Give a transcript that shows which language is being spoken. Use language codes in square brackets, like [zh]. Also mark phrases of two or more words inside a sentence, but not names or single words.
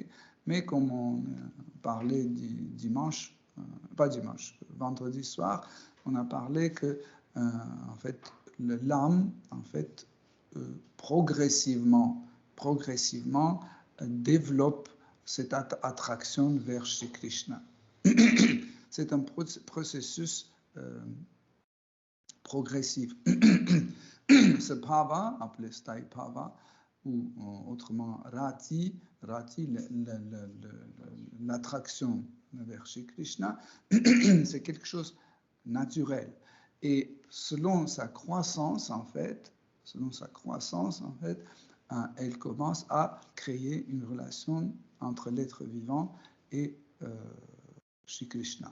[fr] Mais comme on parlait vendredi soir, on a parlé que en fait, l'âme, en fait, progressivement développe cette attraction vers Shri Krishna. C'est un processus progressif. Ce bhava, appelé [sa] sthai bhava, [fr] ou autrement rati, l'attraction vers Shri Krishna, c'est quelque chose de naturel. Et selon sa croissance, en fait, elle commence à créer une relation entre l'être vivant et Shri Krishna.